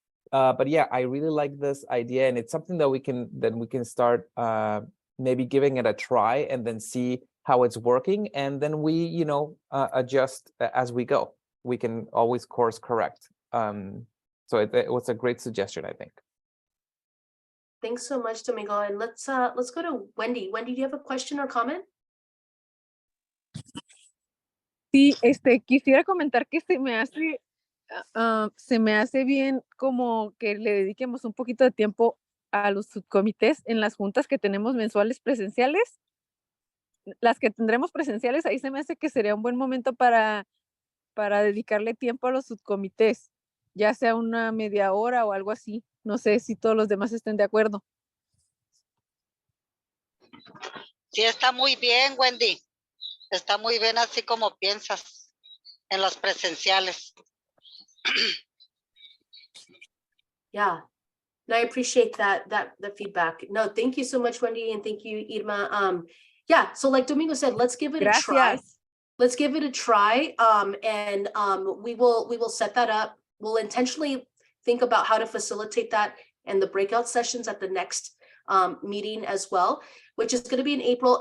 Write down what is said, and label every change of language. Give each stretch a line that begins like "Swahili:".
English: But yeah, I really like this idea, and it's something that we can start maybe giving it a try and then see how it's working, and then we adjust as we go. We can always course correct. So it was a great suggestion, I think. Thanks so much, Domingo. And let's go to Wendy. Wendy, do you have a question or comment?
Spanish: Sí, quisiera comentar que se me hace se me hace bien como que le dediquemos un poquito de tiempo a los subcomités en las juntas que tenemos mensuales presenciales. Las que tendremos presenciales, ahí se me hace que sería un buen momento para dedicarle tiempo a los subcomités, ya sea una media hora o algo así. No sé si todos los demás estén de acuerdo. Sí, está muy bien, Wendy. Está muy bien así como piensas en los presenciales.
English: Yeah, no, I appreciate the feedback. No, thank you so much, Wendy, and thank you, Irma. Yeah, so like Domingo said, let's give it a try.
Spanish: Gracias.
English: Let's give it a try. And we will set that up. We'll intentionally think about how to facilitate that and the breakout sessions at the next meeting as well, which is going to be in April.